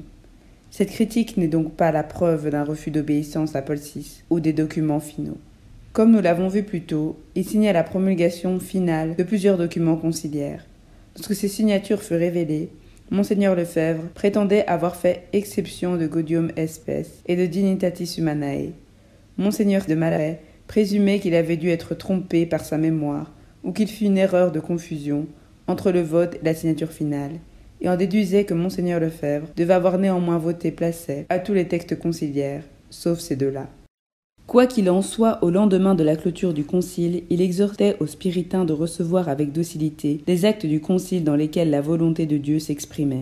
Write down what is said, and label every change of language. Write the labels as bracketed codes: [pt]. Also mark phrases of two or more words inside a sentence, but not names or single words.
[fr] Cette critique n'est donc pas la preuve d'un refus d'obéissance à Paul VI ou des documents finaux. Comme nous l'avons vu plus tôt, il signa la promulgation finale de plusieurs documents conciliaires. Lorsque ces signatures furent révélées, Monseigneur Lefebvre prétendait avoir fait exception de Gaudium Spes et de Dignitatis Humanae. Monseigneur de Malaret présumait qu'il avait dû être trompé par sa mémoire ou qu'il fut une erreur de confusion entre le vote et la signature finale, et en déduisait que Monseigneur Lefebvre devait avoir néanmoins voté placet à tous les textes conciliaires, sauf ces deux-là. Quoi qu'il en soit, au lendemain de la clôture du concile, il exhortait aux spiritains de recevoir avec docilité les actes du concile dans lesquels la volonté de Dieu s'exprimait.